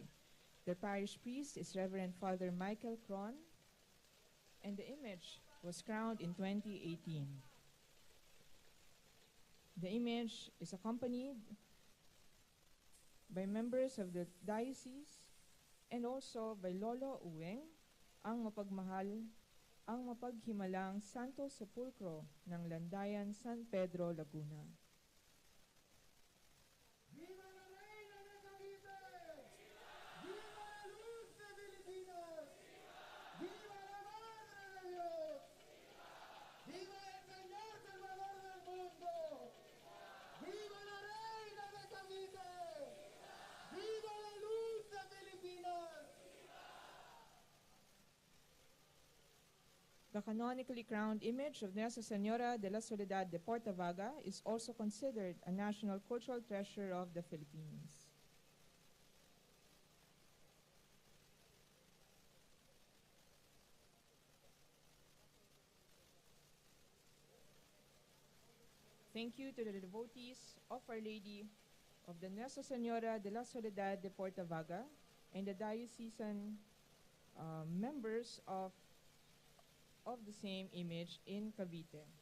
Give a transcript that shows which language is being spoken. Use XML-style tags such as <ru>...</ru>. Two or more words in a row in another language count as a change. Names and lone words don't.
<en>The parish priest is Reverend Father Michael Cron, and the image was crowned in 2018. The image is accompanied by members of the diocese and also by Lolo Uweng,</en> <tl>ang mapaghimalang Santo Sepulcro ng Landayan San Pedro, Laguna.</tl> <es>¡Viva la reina de Cavite! ¡Viva la luz de Filipinas! ¡Viva la Madre de Dios! ¡Viva el Señor Salvador del mundo! ¡Viva la reina de Cavite! ¡Viva la luz de Filipinas!</es> <en>The canonically crowned image of Nuestra Señora de la Soledad de Portavaga is also considered a national cultural treasure of the Philippines. Thank you to the devotees of Our Lady of the Nuestra Señora de la Soledad de Portavaga and the diocesan members of the same image in Cavite.</en>